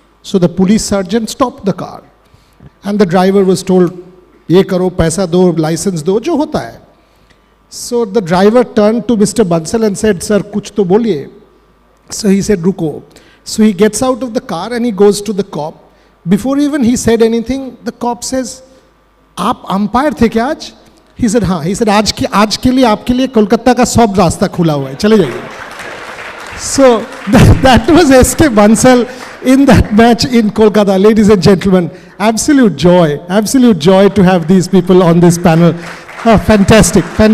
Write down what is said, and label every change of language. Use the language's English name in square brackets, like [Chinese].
[English] So the police sergeant stopped the car. And the driver was told, [Hindi] ye karo, paisa do, license do, jo hota hai. [English] So the driver turned to Mr. Bansal and said, sir, [Hindi] kuch to boliye. [English] So he said, [Hindi] ruko. [English] So he gets out of the car and he goes to the cop. Before even he said anything, the cop says, [Hindi] aap umpire the kya aaj? [English] He said, [Hindi] हाँ. He said, आज के लिए आपके लिए कोलकाता का सब रास्ता खुला हुआ है, चले जाइए. [English] So that was S.K. Bansal in that match in Kolkata. Ladies and gentlemen, absolute joy to have these people on this panel. Oh, fantastic.